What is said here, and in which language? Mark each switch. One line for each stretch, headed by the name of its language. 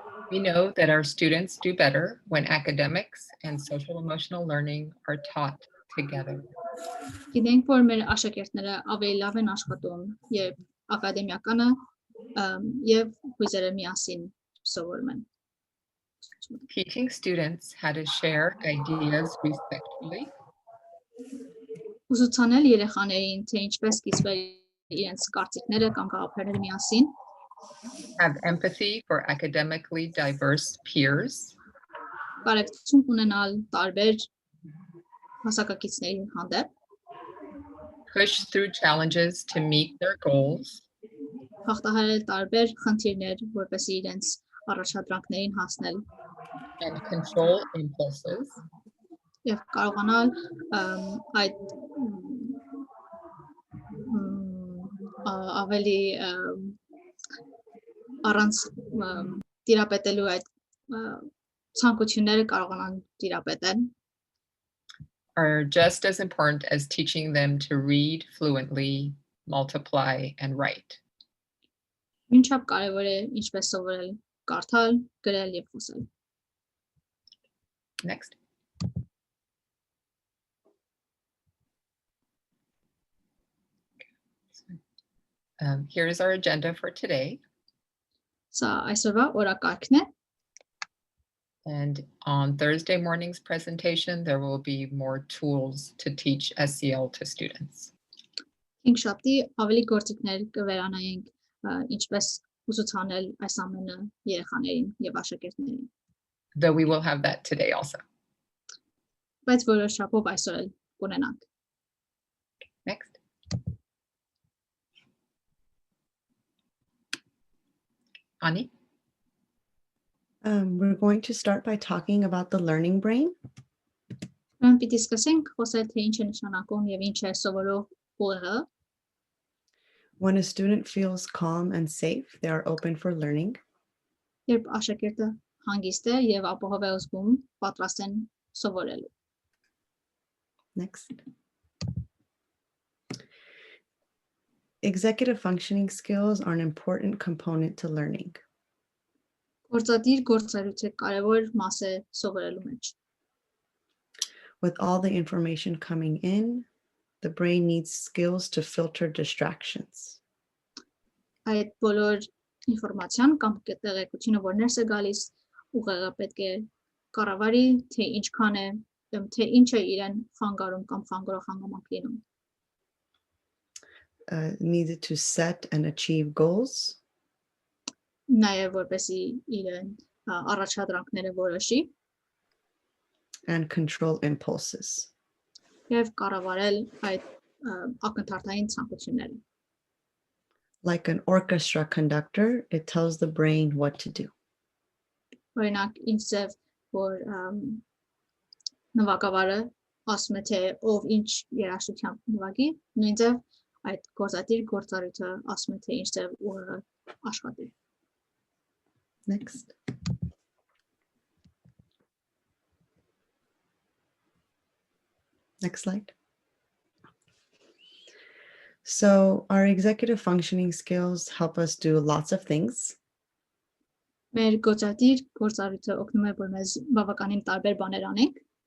English: We know that our students do better when academics and social emotional learning are taught together.
Armenian: Գիտենք, որ մեր աշակերտները ավելի լավ են աշխատում եւ ակադեմիականը եւ հույզերը միասին սովորում են։
English: Teaching students how to share ideas respectfully,
Armenian: Ուսուցանել երեխաներին, թե ինչպես կիսվել իրենց կարծիքները կամ գաղափարները միասին,
English: have empathy for academically diverse peers,
Armenian: կարեկցություն ունենալ տարբեր հասակակիցների հանդեպ,
English: push through challenges to meet their goals,
Armenian: հաղթահարել տարբեր խնդիրներ, որպեսզի իրենց առաջադրանքներին հասնել
English: and control impulses,
Armenian: եւ կարողանալ այդ ավելի առանց տիրապետելու այդ ցանկությունները կարողանան տիրապետել
English: are just as important as teaching them to read fluently, multiply, and write.
Armenian: Ինչապ կարևոր է ինչպես սովորել կարդալ, գրել եւ խոսել։
English: Next. Here is our agenda for today.
Armenian: Սա այսօրվա օրակարգն է։
English: And on Thursday morning's presentation, there will be more tools to teach SEL to students.
Armenian: Հինգշաբթի ավելի գործիքներ կվերանայենք ինչպես ուսուցանել այս ամենը երեխաներին եւ աշակերտներին։
English: Though we will have that today also.
Armenian: Բայց որոշ չափով այսօր էլ կունենանք։
English: Next. Ani? We're going to start by talking about the learning brain.
Armenian: Մենք պիտի սկսենք խոսել թե ինչ է նշանակում եւ ինչ է սովորող ուղեղը։
English: When a student feels calm and safe, they are open for learning.
Armenian: Երբ աշակերտը հանգիստ է եւ ապահով է զգում, պատրաստ են սովորելու։
English: Next. Executive functioning skills are an important component to learning.
Armenian: Գործադիր գործելույթը կարևոր մաս է սովորելու մեջ։
English: With all the information coming in, the brain needs skills to filter distractions.
Armenian: Այդ բոլոր ինֆորմացիան կամ տեղեկությունը, որ ներս է գալիս, ուղեղը պետք է կառավարի, թե ինչքան է, թե ինչ է իրեն խանգարում կամ խանգարող հանգամանք լինում։
English: Needed to set and achieve goals.
Armenian: Նաև որպեսզի իրեն առաջադրանքները որոշի
English: And control impulses.
Armenian: եւ կառավարել այդ ակնթարթային ցանկությունները։
English: Like an orchestra conductor, it tells the brain what to do.
Armenian: Օրինակ, ինձ որ նվագավարը ասում է թե ով ինչ երաժշտությամբ նվագի, նույնիսկ այդ գործադիր գործառույթը ասում է թե ինչտեղ ուղեղը աշխատի։
English: Next. Next slide. So our executive functioning skills help us do lots of things.
Armenian: Մեր գործադիր գործառույթը օգնում է որ մեզ բավականին տարբեր բաներ անենք,